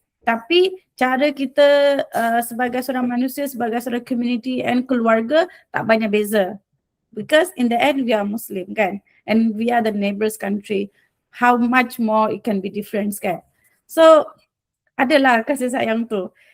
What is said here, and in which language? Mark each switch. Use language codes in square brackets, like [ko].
[ms] Tapi cara kita sebagai seorang manusia, sebagai seorang community and keluarga tak banyak beza. [en] Because in the end we are Muslim kan, and we are the neighbours country. How much more it can be different kan. [ms] So adalah kasih sayang tu.